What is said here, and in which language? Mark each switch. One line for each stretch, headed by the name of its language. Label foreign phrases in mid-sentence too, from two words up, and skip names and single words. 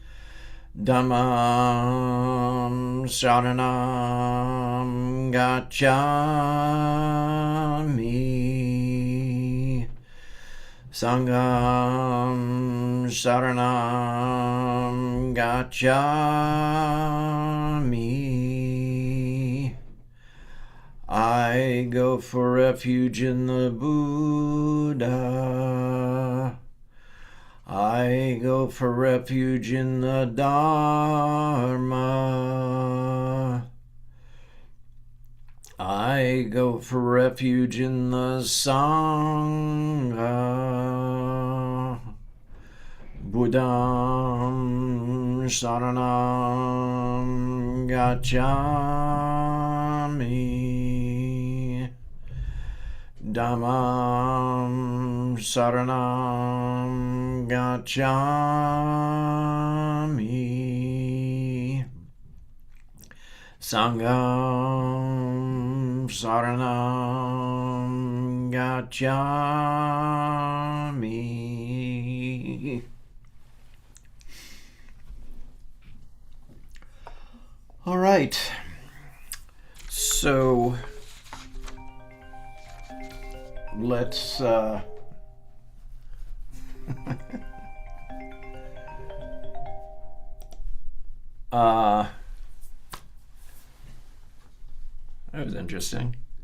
Pali: Dhammam Saranam Gacchami Sangham Saranam Gacchami
English: I go for refuge in the Buddha. I go for refuge in the Dharma. I go for refuge in the Sangha.
Pali: Buddham Saranam Gacchami Dhammam Saranam Gacchami Sangham Saranam Gacchami.
English: All right. So let's that was interesting.